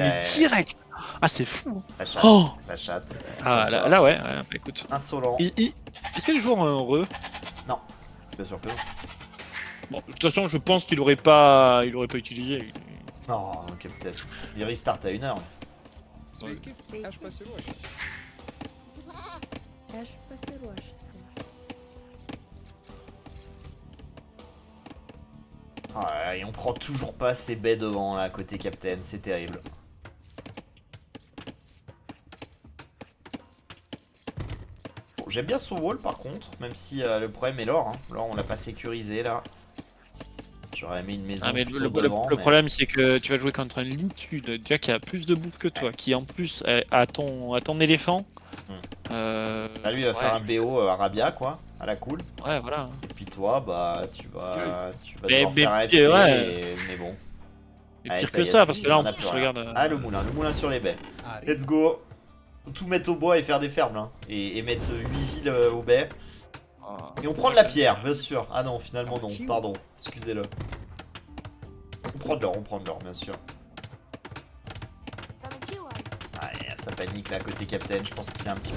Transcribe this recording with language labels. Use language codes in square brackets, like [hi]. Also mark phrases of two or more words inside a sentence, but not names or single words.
[fr] mais direct. Ah, c'est fou. Hein. La chatte. Oh La chatte. Ah, Comme ça. là, ouais, bah, écoute. Insolent. Est-ce que les joueurs ont un heureux? Non. Bien sûr que non. Bon, de toute façon, je pense qu'il aurait pas utilisé. Non, Captain. Il restart à 1h. [lt] Sveiki. Aš pasiruošęs. Aš pasiruošusi. [fr] Ah, et on prend toujours pas ces baies devant là côté Captain, c'est terrible. Bon, j'aime bien son wall par contre, même si le problème est l'or. Hein. L'or on l'a pas sécurisé là. J'aurais mis une maison Ah, mais plutôt le devant, mais- problème, c'est que tu vas jouer contre un Lintude, déjà qui a plus de bouffe que toi, qui en plus a ton éléphant. Ah, lui il va faire un BO Arabia quoi, à la cool. Ouais, voilà. Et puis toi bah tu vas Mais- devoir faire un mais- FC, ouais. mais bon. Et Allez, pire ça que y est, ça, parce c'est- que là, on en a plus, plus rien. regarde. Ah le moulin sur les baies. Ari. [en] Let's go. [fr] Tout mettre au bois et faire des fermes là. Et mettre 8 villes aux baies. Ah. Et on prend de la pierre, bien sûr. Ah non, finalement non, pardon, excusez-le. On prend de l'or, bien sûr. Ah, ça panique là, côté Captain, je pense qu'il est un petit peu